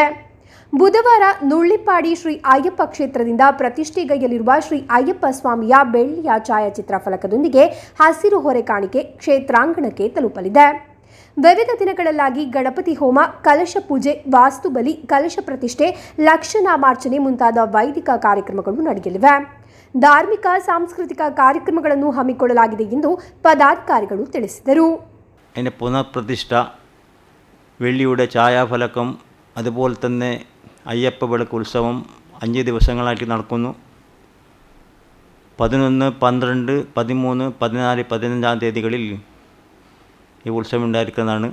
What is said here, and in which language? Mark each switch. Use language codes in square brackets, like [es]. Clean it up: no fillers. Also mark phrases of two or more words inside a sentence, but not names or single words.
[kn] ಬುಧವಾರ ನುಳ್ಳಿಪಾಡಿ ಶ್ರೀ ಅಯ್ಯಪ್ಪ ಕ್ಷೇತ್ರದಿಂದ ಪ್ರತಿಷ್ಠೆಗೈಯಲಿರುವ ಶ್ರೀ ಅಯ್ಯಪ್ಪ ಸ್ವಾಮಿಯ ಬೆಳ್ಳಿಯ ಛಾಯಾಚಿತ್ರ ಫಲಕದೊಂದಿಗೆ ಹಸಿರು ಹೊರೆ ಕಾಣಿಕೆ ಕ್ಷೇತ್ರಾಂಗಣಕ್ಕೆ ತಲುಪಲಿದೆ. ವಿವಿಧ ದಿನಗಳಲ್ಲಾಗಿ ಗಣಪತಿ ಹೋಮ, ಕಲಶ ಪೂಜೆ, ವಾಸ್ತು ಬಲಿ, ಕಲಶ ಪ್ರತಿಷ್ಠೆ, ಲಕ್ಷನಾಮಾರ್ಚನೆ ಮುಂತಾದ ವೈದಿಕ ಕಾರ್ಯಕ್ರಮಗಳು ನಡೆಯಲಿವೆ. ಧಾರ್ಮಿಕ ಸಾಂಸ್ಕೃತಿಕ ಕಾರ್ಯಕ್ರಮಗಳನ್ನು ಹಮ್ಮಿಕೊಳ್ಳಲಾಗಿದೆ ಎಂದು ಪದಾಧಿಕಾರಿಗಳು ತಿಳಿಸಿದರು. [ml] അതിൻ്റെ പുനഃപ്രതിഷ്ഠ, വെള്ളിയുടെ ഛായാഫലകം, അതുപോലെ തന്നെ അയ്യപ്പ വിളക്ക് ഉത്സവം 5 ദിവസങ്ങളായിട്ട് നടക്കുന്നു. 11, 12, 13, 14, 15 തീയതികളിൽ ഈ ഉത്സവം ഉണ്ടായിരിക്കുന്നതാണ്.